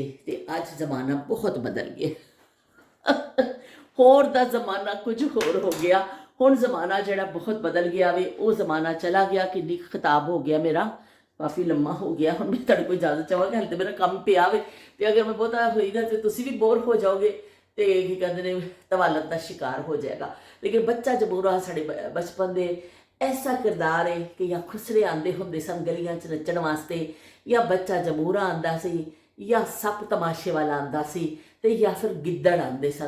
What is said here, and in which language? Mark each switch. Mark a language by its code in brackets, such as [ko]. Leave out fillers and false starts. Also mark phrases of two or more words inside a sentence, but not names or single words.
[pa] ਤੋ ਅੱਜ ਜ਼ਮਾਨਾ ਬਹੁਤ ਬਦਲ ਗਿਆ ਹੋਰ ਦਾ ਜ਼ਮਾਨਾ ਕੁਝ ਹੋਰ ਹੋ ਗਿਆ। ਹੁਣ ਜ਼ਮਾਨਾ ਜਿਹੜਾ ਬਹੁਤ ਬਦਲ ਗਿਆ ਵੇ, ਵੋ ਜ਼ਮਾਨਾ ਚਲਾ ਗਿਆ। ਕਿੰਨੀ ਖ਼ਿਤਾਬ ਹੋ ਗਿਆ ਮੇਰਾ, ਕਾਫ਼ੀ ਲੰਮਾ ਹੋ ਗਿਆ। ਹੁਣ ਮੈਂ ਤੁਹਾਡੇ ਕੋਲ ਇਜਾਜ਼ਤ ਚਾਹਾਂਗੀ, ਹਾਲੇ ਤੋ ਮੇਰਾ ਕੰਮ ਪਿਆ ਵੇ, ਤੋ ਅਗਰ ਮੈਂ ਬਹੁਤਾ ਹੋਈ ਨਾ ਤੋ ਤੁਸੀਂ ਭੀ ਬੋਰ ਹੋ ਜਾਓਗੇ। ਤੇ ਕੀ ਕਹਿੰਦੇ ਨੇ ਤਵਾਲਤ ਦਾ ਸ਼ਿਕਾਰ ਹੋ ਜਾਏਗਾ। ਲੇਕਿਨ ਬੱਚਾ ਜਬੂਰਾ ਸਾਡੇ ਬਚਪਨ ਦੇ ਐਸਾ ਕਿਰਦਾਰ ਹੈ ਕਿ ਜਾਂ ਖੁਸਰੇ ਆਉਂਦੇ ਹੁੰਦੇ ਸਨ ਗਲੀਆਂ 'ਚ ਨੱਚਣ ਵਾਸਤੇ, ਜਾਂ ਬੱਚਾ ਜਮੂਰਾ ਆਉਂਦਾ ਸੀ, ਜਾਂ ਸੱਪ ਤਮਾਸ਼ੇ ਵਾਲਾ ਆਉਂਦਾ ਸੀ, ਤੇ ਜਾਂ ਫਿਰ ਗਿੱਦੜ ਆਉਂਦੇ ਸਨ।